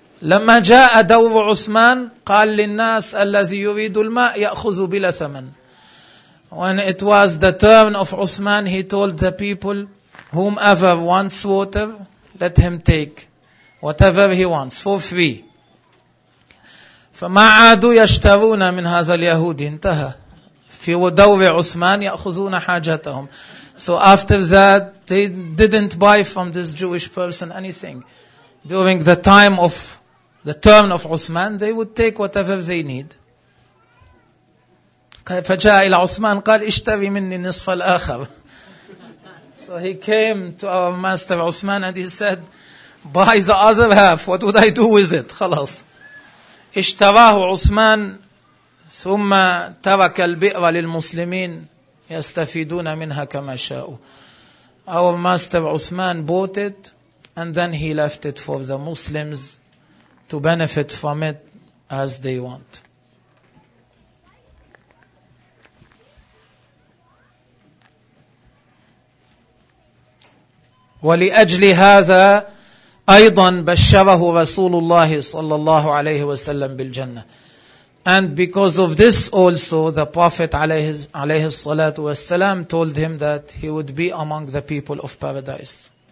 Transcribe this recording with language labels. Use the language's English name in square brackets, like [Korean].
[Arabic] لما جاء دور عثمان قال للناس الذي يريد الماء يأخذ بلا ثمن. [English] When it was the turn of Uthman, he told the people, whomever wants water, let him take whatever he wants for free. [Arabic] فما عادوا يشترون من هذا اليهودي، انتهى. في دور عثمان يأخذون حاجتهم. [English] So after that, they didn't buy from this Jewish person anything. During the time of the turn of Uthman, they would take whatever they need. [Arabic] فجاء إلى عثمان قال اشتري مني نصف الآخر. [English] So he came to our master Uthman and he said, buy the other half. What would I do with it? [Arabic] خلاص. اشتراه عثمان ثم ترك البئر للمسلمين يستفيدون منها كما شاءوا. [English] Our master Uthman bought it and then he left it for the Muslims to benefit from it as they want. [Arabic] ولأجل هذا أيضا بشره رسول الله صلى الله عليه وسلم بالجنة. [English] And because of this also, the Prophet [Arabic] عليه الصلاة والسلام [English] told him that he would be among the people of paradise.